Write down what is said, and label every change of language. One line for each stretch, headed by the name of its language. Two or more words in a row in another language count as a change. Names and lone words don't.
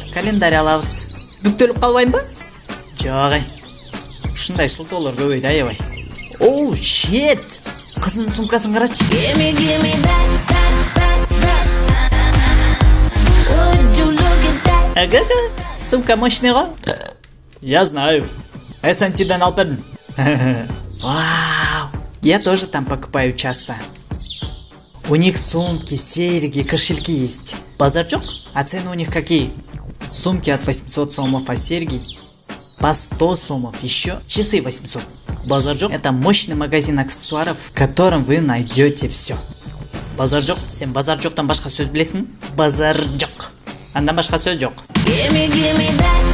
Kyrgyz: Календарь алабыз. Бүктөлүп калбайм ба? Жок. Ушундай шылтоолор көбөйдү, аябай. Оу, shit. Кыздын сумкасын карачы. Ага, сумка мощный го.
Russian: Я знаю.
Kyrgyz: SNT-ден алып бердим. Вау.
Russian: Я тоже там покупаю часто. У них сумки, серьги, кошельки есть.
Kyrgyz: Базар жок?
Russian: А цены у них какие? Сумки от 800 сомов, а серьги по 100 сомов. Еще часы 800.
Kyrgyz: Базар жок?
Russian: Это мощный магазин аксессуаров, в котором вы найдете все.
Kyrgyz: Базар жок? Сен базар жоктан башка сөз билесиң? Базар жок. Андан башка сөз жок.